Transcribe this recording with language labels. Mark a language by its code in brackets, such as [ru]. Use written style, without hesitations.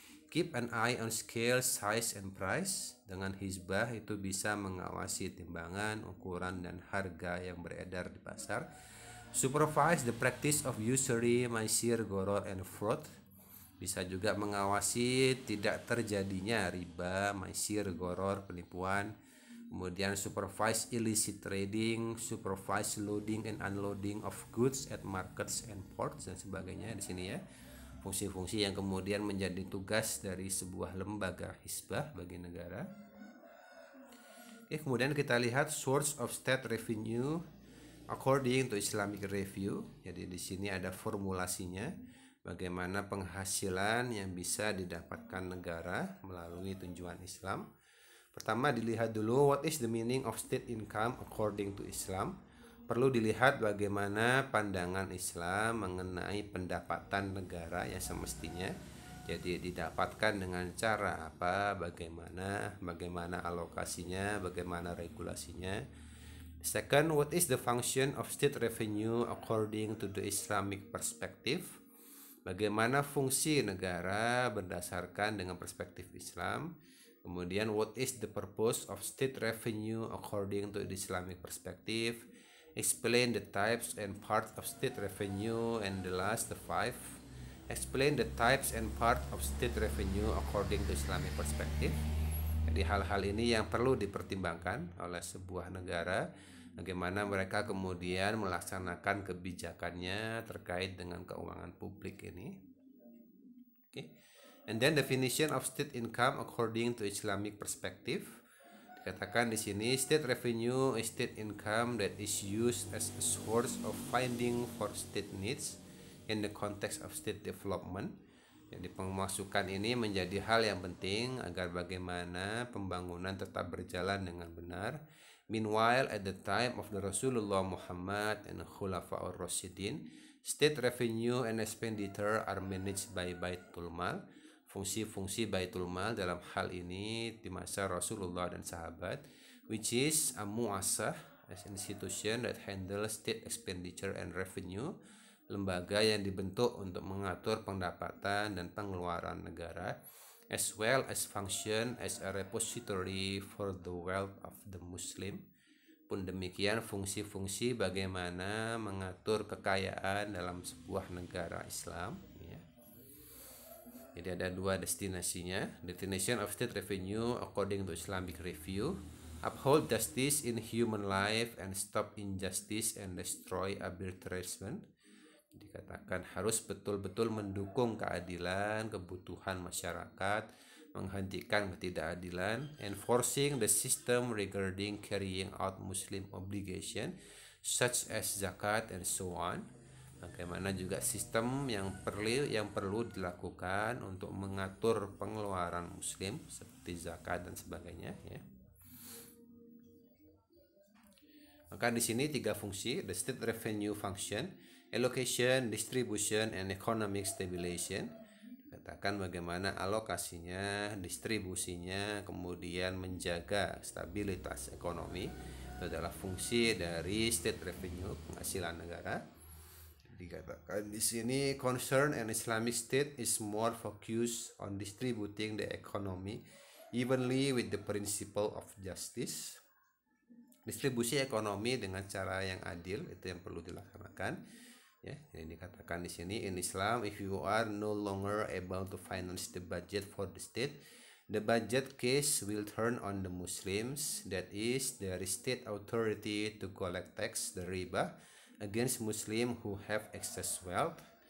[en] Keep an eye on scale, size, and price. [id] Dengan Hizbah itu bisa mengawasi timbangan, ukuran, dan harga yang beredar di pasar. [en] Supervise the practice of usury, maisir, goror, and fraud. [id] Bisa juga mengawasi tidak terjadinya riba, maisir, goror, penipuan. [en] Kemudian supervise illicit trading, supervise loading and unloading of goods at markets and ports [id] dan sebagainya di sini ya. fungsi-fungsi yang kemudian menjadi tugas dari sebuah lembaga hisbah bagi negara. Oke, kemudian kita lihat [en] source of state revenue according to Islamic review. [id] Jadi di sini ada formulasinya, bagaimana penghasilan yang bisa didapatkan negara melalui tunjuan Islam. Pertama dilihat dulu [en] what is the meaning of state income according to Islam. [id] Perlu dilihat bagaimana pandangan Islam mengenai pendapatan negara yang semestinya. Jadi didapatkan dengan cara apa, bagaimana alokasinya, bagaimana regulasinya. [en] Second, what is the function of state revenue according to the Islamic perspective? [id] Bagaimana fungsi negara berdasarkan dengan perspektif Islam. [en] Kemudian, what is the purpose of state revenue according to the Islamic perspective? Explain the types and parts of state revenue. And the last, the five, explain the types and parts of state revenue according to Islamic perspective. [id] Jadi hal-hal ini yang perlu dipertimbangkan oleh sebuah negara, bagaimana mereka kemudian melaksanakan kebijakannya terkait dengan keuangan publik ini. Okay. [en] And then definition of state income according to Islamic perspective. [id] Dikatakan di sini [en] state revenue is state income that is used as a source of funding for state needs in the context of state development. [id] Jadi pemasukan ini menjadi hal yang penting agar bagaimana pembangunan tetap berjalan dengan benar. [en] Meanwhile, at the time of the Rasulullah Muhammad and Khulafa'ur Rasyidin, state revenue and expenditure are managed by Baitul Mal. [id] Fungsi-fungsi Baitul Mal dalam hal ini di masa Rasulullah dan sahabat, [en] which is a muassah, as an institution that handles state expenditure and revenue, [id] lembaga yang dibentuk untuk mengatur pendapatan dan pengeluaran negara, [en] as well as function as a repository for the wealth of the Muslim. [id] Pun demikian fungsi-fungsi bagaimana mengatur kekayaan dalam sebuah negara Islam. Jadi ada dua destinasinya. [en] Destination of state revenue according to Islamic review, uphold justice in human life and stop injustice and destroy arbitrariness. [id] Dikatakan harus betul-betul mendukung keadilan, kebutuhan masyarakat, menghentikan ketidakadilan, [en] enforcing the system regarding carrying out Muslim obligation such as zakat and so on. [id] Bagaimana juga sistem yang perlu dilakukan untuk mengatur pengeluaran Muslim seperti zakat dan sebagainya. Ya. Maka di sini tiga fungsi: [en] the state revenue function, allocation, distribution, and economic stabilization. [id] Katakan bagaimana alokasinya, distribusinya, kemudian menjaga stabilitas ekonomi. Itu adalah fungsi dari [en] state revenue, [id] penghasilan negara. Dikatakan di sini [en] concern and Islamic state is more focused on distributing the economy evenly with the principle of justice. [id] Distribusi ekonomi dengan cara yang adil itu yang perlu dilaksanakan. Ya, ini dikatakan di sini [en] in Islam, if you are no longer able to finance the budget for the state, the budget case will turn on the Muslims, that is, the state authority to collect tax, the riba, against Muslim who have excess wealth.